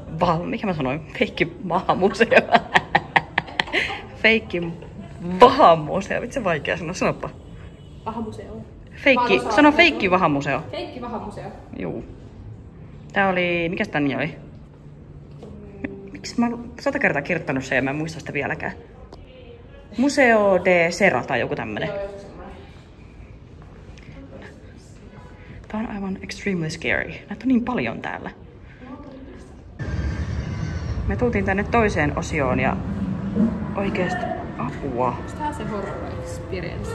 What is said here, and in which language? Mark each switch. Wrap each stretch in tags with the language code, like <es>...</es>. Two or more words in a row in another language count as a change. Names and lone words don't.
<fi>Mikä mä sanoin? Feikkimahamuseo. Feikkivahamuseo. Vitsi vaikea sanoa. Sanoppa. Vahamuseo. Sano feikkivahamuseo. Feikkivahamuseo. Juu. Tää oli... Mikäs tän nimi oli? Miksi mä oon 100 kertaa kirjoittanut sen ja mä en muista sitä vieläkään. Museo de Cera tai joku tämmönen. Tää on aivan</fi> <en>extremely scary.</en> <fi>Näitä on niin paljon täällä. Me tultiin tänne toiseen osioon ja oikeesti apua. Tää on se</fi> <en>horror experience.</en>